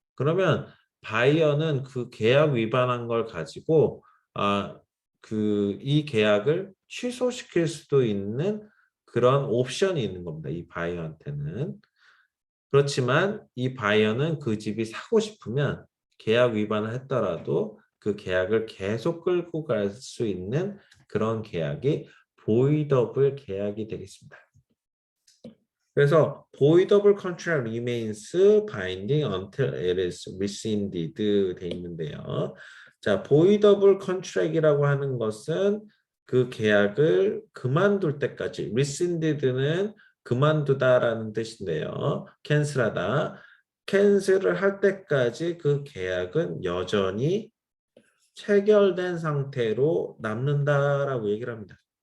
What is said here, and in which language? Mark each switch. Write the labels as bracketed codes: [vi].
[ko] 그러면 바이어는 그 계약 위반한 걸 가지고 이 계약을 취소시킬 수도 있는 그런 옵션이 있는 겁니다. 이 바이어한테는. 그렇지만 이 바이어는 그 집이 사고 싶으면 계약 위반을 했더라도 그 계약을 계속 끌고 갈 수 있는 그런 계약이 보이더블 계약이 되겠습니다. 그래서 [en] voidable contract remains binding until it is rescinded [ko] 돼 있는데요. 자, voidable contract이라고 하는 것은 그 계약을 그만둘 때까지 rescinded는 그만두다라는 뜻인데요. 캔슬하다. 캔슬을 할 때까지 그 계약은 여전히 체결된 상태로 남는다라고 얘기를 합니다.